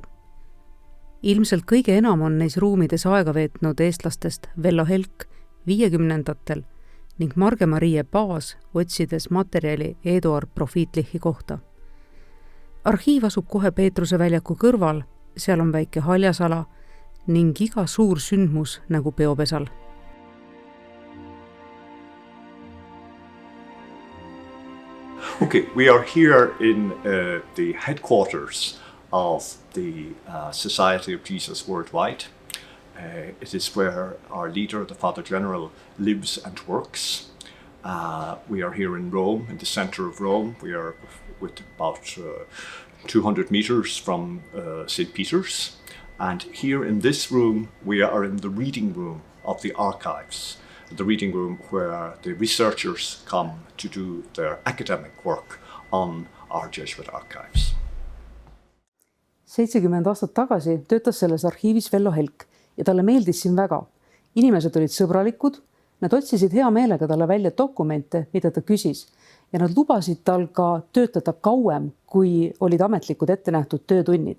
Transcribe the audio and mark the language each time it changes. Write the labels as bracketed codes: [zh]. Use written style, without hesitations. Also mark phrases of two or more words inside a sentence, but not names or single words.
[et] Ilmselt kõige enam on neis ruumides aega veetnud eestlastest Vello Helk 50ndatel ning Marge-Marie Paas otsides materjali Eduard Profiitlichi kohta. Arhiiv asub kohe Peetruse väljaku kõrval, seal on väike haljasala ning iga suur sündmus nagu peopesal. [en] Okay, we are here in the headquarters of the Society of Jesus Worldwide. It is where our leader, the Father General, lives and works. We are here in Rome, in the center of Rome. We are with about 200 meters from St. Peter's. And here in this room, we are in the reading room of the archives. The reading room where the researchers come to do their academic work on our Jesuit archives. [et] 70 aastat tagasi töötas selles arhiivis Vello Helk ja talle meeldis siin väga. Inimesed olid sõbralikud, nad otsisid hea meelega talle välja dokumente, mida ta küsis ja nad lubasid tal ka töötada kauem, kui olid ametlikud ette nähtud töötunnid.